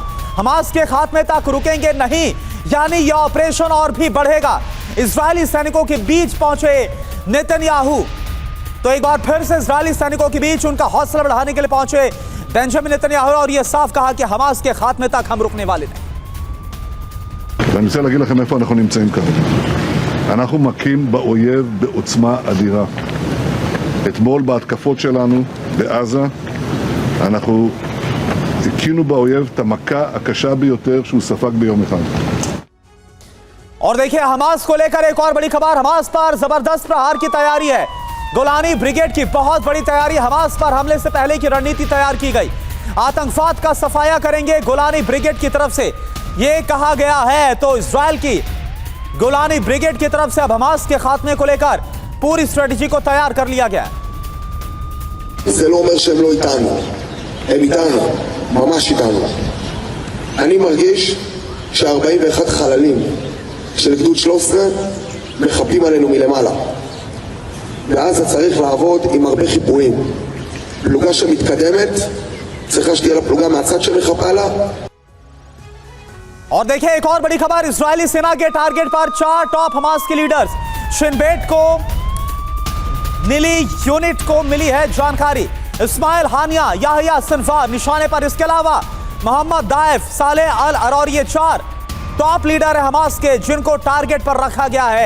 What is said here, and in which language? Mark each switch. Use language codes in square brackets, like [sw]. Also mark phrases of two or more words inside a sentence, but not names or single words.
[hi] हमास के खात्मे तक रुकेंगे नहीं, यानी यह ऑपरेशन और भी बढ़ेगा। इजरायली सैनिकों के बीच पहुंचे नेतन्याहू। तो एक बार फिर से इजरायली सैनिकों के बीच उनका हौसला बढ़ाने के लिए पहुंचे बेंजामिन नेतन्याहू और यह साफ कहा कि हमास के खात्मे तक हम रुकने वाले नहीं। [he] ואני רוצה להגיד לכם איפה אנחנו נמצאים כרגע. אנחנו מכים באויב בעוצמה אדירה. אתמול בהתקפות שלנו בעזה אנחנו הכינו באויב את המכה הקשה ביותר שהוא ספג ביום אחד. [hi] और देखिए हमास को लेकर एक और बड़ी खबर, हमास पर जबरदस्त प्रहार की तैयारी है। गोलानी ब्रिगेड की बहुत बड़ी तैयारी। हमास पर हमले से पहले की रणनीति तैयार की गई। आतंकवाद का सफाया करेंगे गोलानी ब्रिगेड की तरफ से, यह कहा गया है। तो इजराइल की गोलानी ब्रिगेड की तरफ से अब हमास के खात्मे को लेकर पूरी स्ट्रेटेजी को तैयार कर लिया गया है। [he] זה לא אומר שהם לא איתנו, הם איתנו, ממש איתנו. אני מרגיש ש41 חללים של גדוד 13 מחפים עלינו מלמעלה. ואז צריך לעבוד עם הרבה חיפויים. פלוגה שמתקדמת צריכה שתהיה לה פלוגה מהצד שמחפה לה. [hi] और देखिए एक और बड़ी खबर, इजरायली सेना के टारगेट पर 4 टॉप हमास के लीडर्स शिनबेट को निली यूनिट को मिली है जानकारी। इस्माइल हानिया, याहिया सिनवार निशाने पर। इसके अलावा मोहम्मद दाइफ, सालेह अल अरौरी, ये 4 [en] top leader [hi] है हमास के जिनको टारगेट पर रखा गया है।